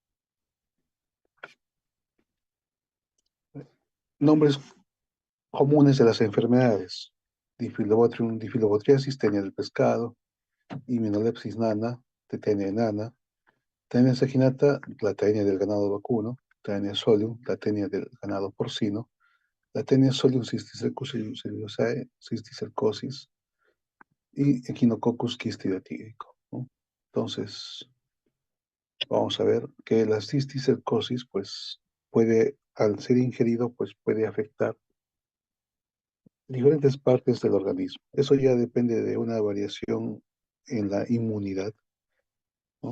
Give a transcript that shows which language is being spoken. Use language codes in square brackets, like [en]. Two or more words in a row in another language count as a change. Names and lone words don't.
[es] Nombres comunes de las enfermedades. Difilobotrum, difilobotriasis, tenia del pescado, Immunolepsis nana, tetenia enana, tenia saginata, la tenia del ganado vacuno, tenia solium, la tenia del ganado porcino, la tenia solium cisticercosis y Echinococcus quistidiotídico, ¿no? Entonces, vamos a ver que la cisticercosis, pues, puede, al ser ingerido, pues puede afectar diferentes partes del organismo. Eso ya depende de una variación en la inmunidad, ¿no?